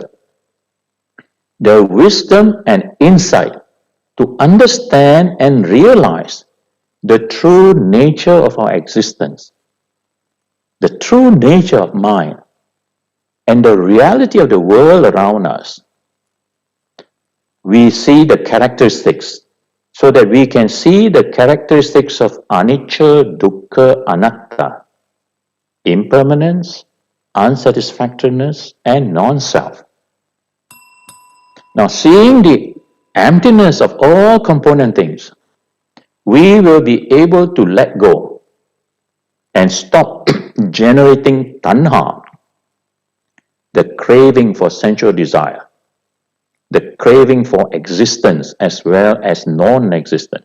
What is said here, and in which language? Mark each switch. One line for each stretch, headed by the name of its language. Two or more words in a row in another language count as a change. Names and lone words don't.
English: The wisdom and insight to understand and realize the true nature of our existence, the true nature of mind, and the reality of the world around us. We see the characteristics so that we can see the characteristics of anicca, dukkha, anatta, impermanence, unsatisfactoriness, and non-self. Now, seeing the emptiness of all component things, we will be able to let go and stop generating tanha, the craving for sensual desire, the craving for existence as well as non-existence.